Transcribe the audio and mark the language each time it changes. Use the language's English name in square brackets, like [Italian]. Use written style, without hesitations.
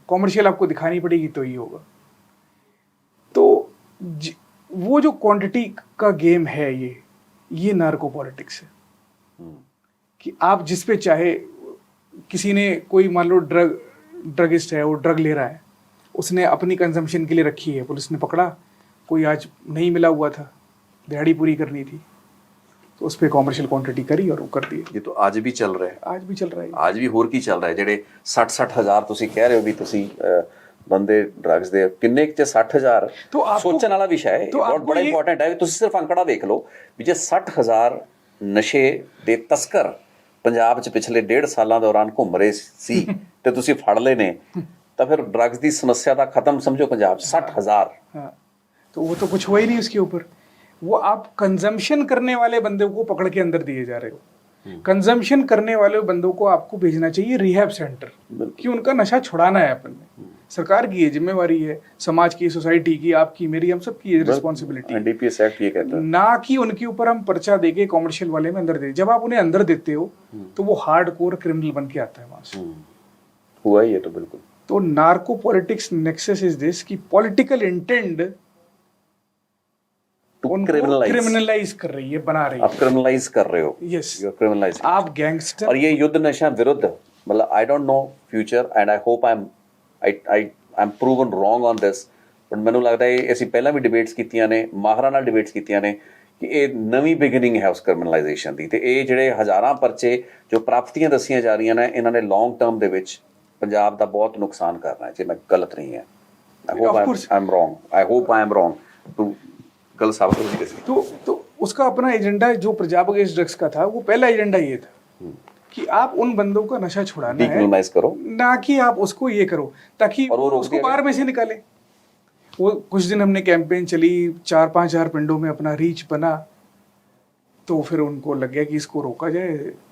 [Hindi] Commercial आपको दिखानी पड़ेगी तो ही होगा। तो वो जो क्वांटिटी का गेम है, ये नार्को पॉलिटिक्स है कि आप जिस पे चाहे, किसी ने, कोई मान लो ड्रगिस्ट है, वो ड्रग ले रहा है, उसने अपनी कंजम्पशन के लिए रखी है, पुलिस ने पकड़ा, कोई आज नहीं मिला हुआ था, दिहाड़ी पूरी करनी थी, तो उस पर कॉमर्शियल क्वांटिटी करी और वो कर दी। ये तो आज भी चल रहा है, आज भी चल रहा है, आज भी [Punjabi] ਹੋਰ ਕੀ ਚੱਲ ਰਿਹਾ ਜਿਹੜੇ 60 ਹਜ਼ਾਰ ਤੁਸੀਂ ਕਹਿ ਰਹੇ ਹੋ ਵੀ ਤੁਸੀਂ ਬੰਦੇ ਡਰੱਗਸ ਦੇ ਕਿੰਨੇ ਚ 60 ਹਜ਼ਾਰ ਸੋਚਣ ਵਾਲਾ ਵਿਸ਼ਾ ਹੈ, ਬਹੁਤ ਬੜਾ ਇੰਪੋਰਟੈਂਟ ਹੈ। ਤੁਸੀਂ ਸਿਰਫ ਅੰਕੜਾ ਦੇਖ ਲਓ ਵੀ ਜੇ 60 ਹਜ਼ਾਰ ਨਸ਼ੇ ਦੇ ਤਸਕਰ ਪੰਜਾਬ 'ਚ ਪਿਛਲੇ 1.5 ਸਾਲਾਂ ਦੌਰਾਨ ਘੁੰਮ ਰਹੇ ਸੀ ਤੇ ਤੁਸੀਂ ਫੜ ਲਏ ਨੇ, ਤਾਂ ਫਿਰ ਡਰੱਗਸ ਦੀ ਸਮੱਸਿਆ ਦਾ ਖਤਮ ਸਮਝੋ ਪੰਜਾਬ 'ਚ 60 ਹਜ਼ਾਰ। [Hindi] तो वो तो कुछ हुआ ही नहीं उसके ऊपर। वो आप कंजम्पशन करने वाले बंदे को पकड़ के अंदर दिए जा रहे हो। कंजम्पशन करने वाले बंदों को आपको भेजना चाहिए रिहैब सेंटर, कि उनका नशा छुड़ाना है। अपन ने, सरकार की ये जिम्मेवारी है, समाज की, सोसाइटी की, आपकी, मेरी, हम सब की रिस्पॉन्सिबिलिटी। NDPS एक्ट ये कहता है ना कि उनके ऊपर हम पर्चा देके कॉमर्शियल वाले में अंदर दे। जब आप उन्हें अंदर देते हो तो वो हार्डकोर क्रिमिनल बन के आता है वहां से। हुआ ही है तो बिल्कुल। तो [English] narco politics nexus is this [Hindi] कि पॉलिटिकल इंटेंट क्रिमिनलाइज कर रही है, बना रही है। आप क्रिमिनलाइज कर रहे हो। [English] Yes, you are criminalise. [Hindi] आप गैंगस्टर। और ये युद्ध नशा विरुद्ध, मतलब [English] I don't know future and I hope I am proven wrong on this, [Punjabi] but ਮੈਨੂੰ ਲੱਗਦਾ ਇਹ ਅਸੀਂ ਪਹਿਲਾਂ ਵੀ ਡਿਬੇਟਸ ਕੀਤੀਆਂ ਨੇ, ਮਾਹਰਾਂ ਨਾਲ ਡਿਬੇਟਸ ਕੀਤੀਆਂ ਨੇ ਕਿ ਇਹ ਨਵੀਂ ਬਿਗਨਿੰਗ ਹੈ ਉਸ ਕ੍ਰਿਮੀਨਲਾਈਜੇਸ਼ਨ ਦੀ, ਤੇ ਇਹ ਜਿਹੜੇ ਹਜ਼ਾਰਾਂ ਪਰਚੇ ਜੋ ਪ੍ਰਾਪਤੀਆਂ ਦੱਸੀਆਂ ਜਾ ਰਹੀਆਂ ਨੇ, ਇਹਨਾਂ ਨੇ ਲੌਂਗ ਟਰਮ ਦੇ ਵਿੱਚ ਪੰਜਾਬ ਦਾ ਬਹੁਤ ਨੁਕਸਾਨ ਕਰਨਾ ਹੈ, ਜੇ ਮੈਂ ਗਲਤ ਨਹੀਂ ਹੈ। [English] I hope I am wrong. [Hindi] तो कल साबित हो गई। तो उसका अपना एजेंडा जो पंजाब अगेंस्ट ड्रग्स का था, वो पहला एजेंडा ये था कि आप उन बंदों का नशा छुड़ाना है, डिक्रिमिनलाइज करो, ना कि आप उसको ये करो ताकि उसको बाहर में से निकाले। वो कुछ दिन हमने कैंपेन चली, 4-5 हज़ार पिंडों में अपना रीच बना, तो फिर उनको लग गया कि इसको रोका जाए।